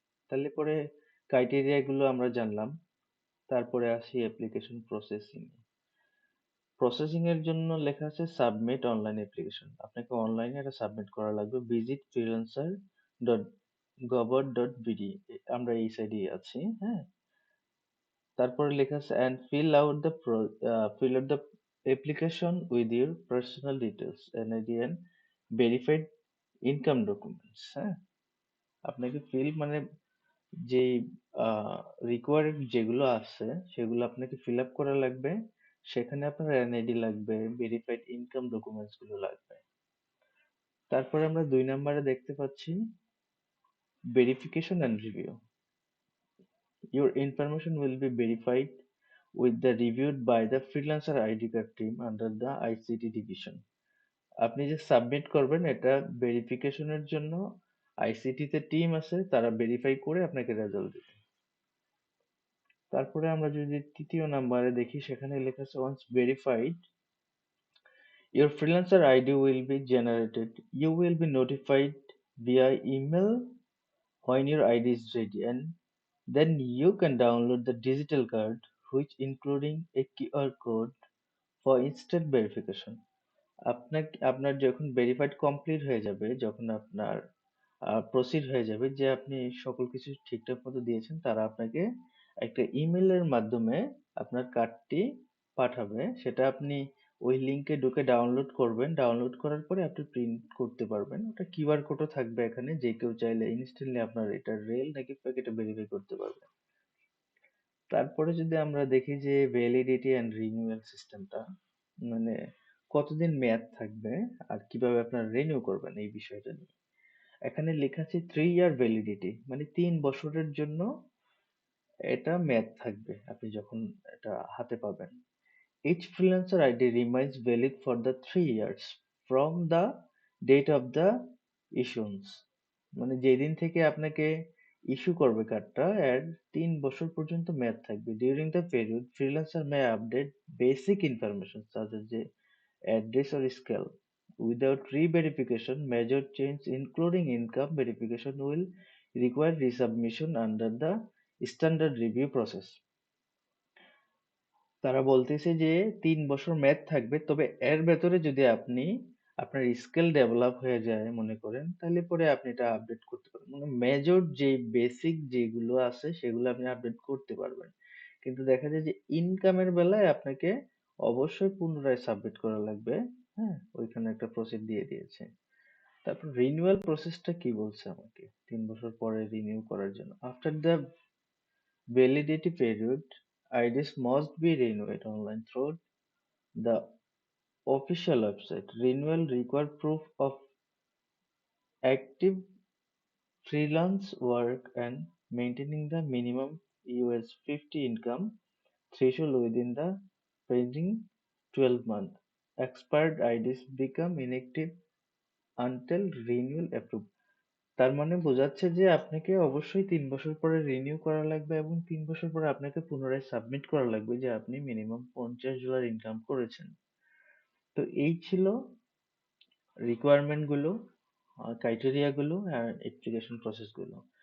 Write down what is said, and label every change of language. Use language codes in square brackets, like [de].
[bn] তাহলে পরে ক্রাইটেরিয়া গুলো আমরা জানলাম। তারপরে আসি অ্যাপ্লিকেশন প্রসেসিং। প্রসেসিং এর জন্য লেখা আছে সাবমিট অনলাইন অ্যাপ্লিকেশন। আপনাকে অনলাইনে এটা সাবমিট করা লাগবে। Visit freelancer dot govern dot BD, আমরা এই সাইডেই আছি, হ্যাঁ? তারপরে লেখা আছে [en] and fill out the application with your personal details, NID and verified income documents, [bn] হ্যাঁ? আপনাকে ফিল মানে যে রিকোয়ার্ড যেগুলো আছে সেগুলো আপনাকে ফিল আপ করা লাগবে। সেখানে আপনার এনআইডি লাগবে, ভেরিফাইড ইনকাম ডকুমেন্টস গুলো লাগবে। তারপরে আমরা 2 নম্বরে দেখতে পাচ্ছি verification and review. [en] Your information will be verified with the reviewed by the freelancer ID card team under the ICT division. [bn] আপনি যে সাবমিট করবেন এটা ভেরিফিকেশনের জন্য আইসিটি তে টিম আছে, তারা ভেরিফাই করে আপনাকে রেজাল্ট দিবে। তারপরে আমরা যদি তৃতীয় নাম্বারে দেখি সেখানে লেখা আছে [en] once verified your freelancer ID will be generated. You will be notified via email when your ID is ready, and then you can download the digital card which including a QR code for instant verification. [bn] আপনার যখন verified complete হয়ে যাবে, যখন আপনার proceed হয়ে যাবে যে আপনি সকল কিছু ঠিকঠাক মতো দিয়েছেন, তারা আপনাকে একটা ইমেলের মাধ্যমে আপনার কার্ডটি পাঠাবে। সেটা আপনি ওই লিংকে ঢুকে ডাউনলোড করবেন। ডাউনলোড করার পরে আপনি প্রিন্ট করতে পারবেন। ওটা কিউআর কোডও থাকবে এখানে, যে কেউ চাইলে ইনস্ট্যান্টলি আপনার এটা রেল নাকি প্যাক এটা ভেরিফাই করতে পারবে। তারপরে যদি আমরা দেখি যে ভ্যালিডিটি এন্ড রিনিউয়াল সিস্টেমটা, মানে কতদিন মেয়াদ থাকবে আর কিভাবে আপনারা রিনিউ করবেন এই বিষয়টা নিয়ে। এখানে লেখা আছে 3 ইয়ার ভ্যালিডিটি, মানে 3 বছরের জন্য এটা মেয়াদ থাকবে আপনি যখন এটা হাতে পাবেন। [en] Each freelancer ID remains valid for the 3 years from the date of the issuance, [bn] মানে যেদিন থেকে আপনাকে ইস্যু করবে কার্ডটা এর 3 বছর পর্যন্ত মেয়াদ থাকবে। [en] During the period freelancer may update basic information such as যে address or scale, Without re-verification, major change including income verification will require resubmission under the standard review process. [bn] তারা বলতেছে যে ৩ বছর মেয়াদ থাকবে, তবে এর ভেতরে যদি আপনি আপনার স্কিল ডেভেলপ হয়ে যায় মনে করেন, তাহলে পরে আপনি এটা আপডেট করতে পারবেন। মানে মেজর যে বেসিক যেগুলো আছে সেগুলো আপনি আপডেট করতে পারবেন, কিন্তু দেখা যায় যে ইনকামের বেলায় আপনাকে অবশ্যই পুনরায় সাবমিট করা লাগবে। হ্যাঁ, ওইখানে একটা প্রসিড দিয়ে দিয়েছে। তারপর রিনিউয়াল প্রসেসটা কি বলছে আমাকে ৩ বছর পরে রিনিউ করার জন্য। [en] After the validity period, IDs must be renewed online through the official website. Renewal require proof of active freelance work and maintaining the minimum US50 income threshold within the preceding 12 months. Expired IDs become inactive until renewal approved. [bn] তার মানে বোঝাচ্ছে যে আপনাকে অবশ্যই ৩ বছর পরে renew করা লাগবে এবং ৩ বছর পরে আপনাকে পুনরায় সাবমিট করা লাগবে যে আপনি মিনিমাম $50 ইনকাম করেছেন। তো এই ছিল রিকোয়ারমেন্ট গুলো, ক্রাইটেরিয়া গুলো আর অ্যাপ্লিকেশন প্রসেস গুলো।